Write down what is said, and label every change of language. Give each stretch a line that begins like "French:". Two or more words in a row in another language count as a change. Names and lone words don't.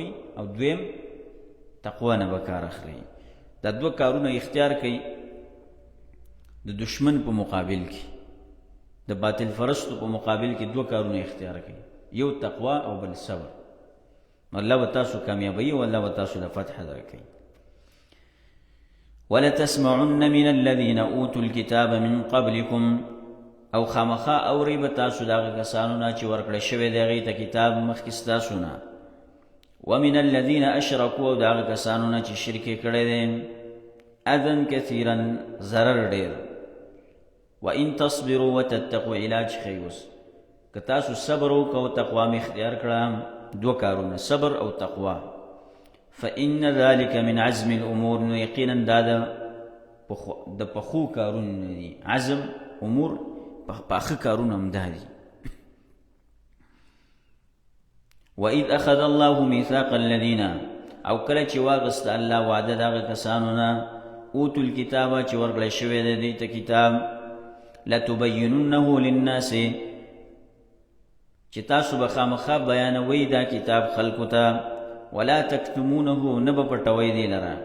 Pashto: او دویم تقوا نه به کار اخلئ. دا دوه کارونه اختیار کړئ د دشمن په مقابل کې، د باطل فرستو په مقابل کې دوه کارونه اختیار کړئ، یو تقوا او بل صبر. الله به تاسو کامیابوي او الله به تاسو د فتح درکوي.
Arabic: ولتسمعن من الذين اوتوا الكتاب من قبلكم،
Pashto: او خامخا اورئ به تاسو د هغه کسانو نه چې ورکړی شوی دی هغې ته کتاب مخکې ستاسو نه.
Arabic: ومن الذين اشركوا،
Pashto: او د هغه کسانو نه چې شرک یې کړی دی،
Arabic: اذن کثیرا،
Pashto: ضرر ډېر.
Arabic: وان تصبروا وتتقوا،
Pashto: علاج ښیي. اوس که تاسو صبر وکړه او تقوا مې اختیار کړه، دوه کارونه، صبر او تقوا،
Arabic: فإن ذلك من عزم الأمور،
Pashto: نو یقینا دا د پخو کارونه دي.
Arabic: عزم امور
Pashto: پاخه کارونه هم دا دي.
Arabic: وَإِذْ أَخَذَ اللَّهُ مِيثَاقَ الَّذِينَ،
Pashto: او کله چې واغست الله وعده دغه کسانو نه،
Arabic: اوتو الکتابه
Pashto: چې ورکړی شوی دی دوی ته کتاب،
Arabic: لتبیننه للناس،
Pashto: چې تاسو به خامخا بیانوئ دا کتاب خلکو ته،
Arabic: ولا تکتمونه،
Pashto: نه به پټوئ دی لره.